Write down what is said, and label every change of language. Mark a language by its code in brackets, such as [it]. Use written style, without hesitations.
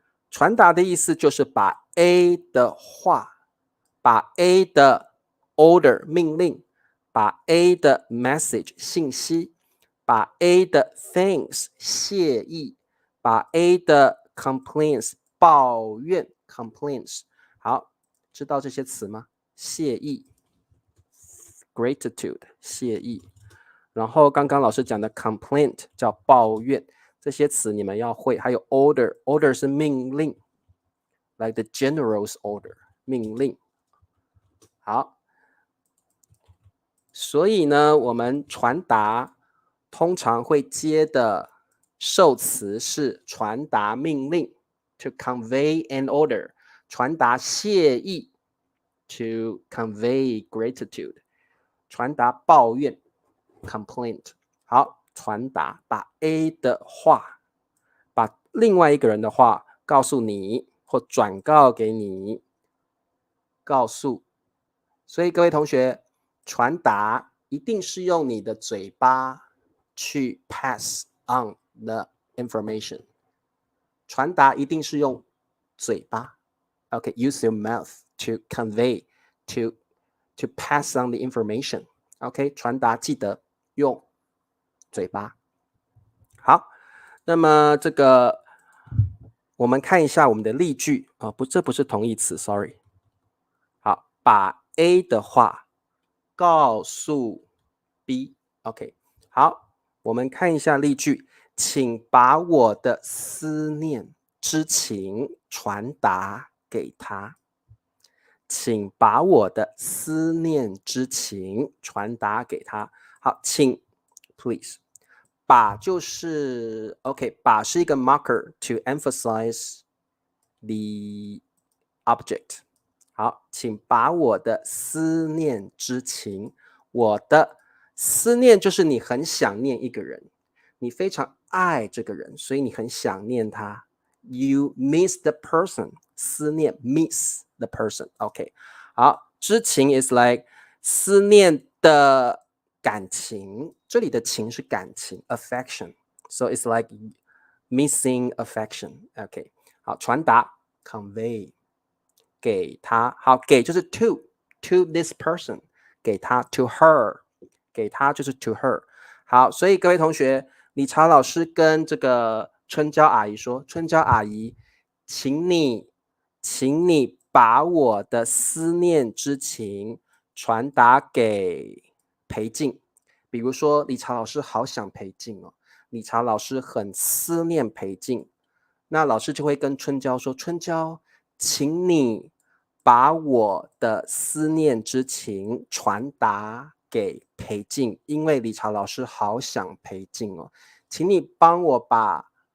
[zh] 传达的意思就是把 A 的话，把 A 的 order 命令，把 A 的 message 信息，把 A 的 things 谢意，把 A 的 complaints 抱怨 complaints。好，知道这些词吗？谢意 gratitude 谢意，然后刚刚老师讲的 complaint 叫抱怨，这些词你们要会。还有 order 是命令 [en] like the general's order [zh] 命令。好，所以呢，我们传达通常会接的受词是传达命令 [en] to convey an order， [zh] 传达谢意 [en] to convey gratitude。 [zh] 传达抱怨 complaint。好，传达把 A 的话，把另外一个人的话告诉你，或转告给你，告诉。所以各位同学，传达一定是用你的嘴巴去 [en] pass on the information。 [zh] 传达一定是用嘴巴。 [en] Okay, use your mouth to convey, to pass on the information. [zh] Okay, 传达记得用嘴巴。好，那么这个我们看一下我们的例句啊，这不是同义词 ，sorry。好，把 A 的话告诉 B。OK， 好，我们看一下例句，请把我的思念之情传达给他。请把我的思念之情传达给他。好，请 please。把就是 OK， 把是一个 [en] marker to emphasize the object。 [zh] 好，请把我的思念之情，我的思念就是你很想念一个人，你非常爱这个人，所以你很想念他。 [en] You miss the person， 思念 miss the person。OK， 好，之情 is like [zh] 思念的感情，这里的情是感情 [en] affection，so it's like missing affection。OK， 好，传达 convey。 [zh] 给他，好，给就是 [en] to this person， [zh] 给他 [en] to her， [zh] 给他就是 to her。好，所以各位同学，理查老师跟这个春娇阿姨说，春娇阿姨，请你把我的思念之情传达给裴静。比如说，理查老师好想裴静哦，理查老师很思念裴静，那老师就会跟春娇说，春娇，请你把我的思念之情传达给裴静，因为理查老师好想裴静哦，请你帮我把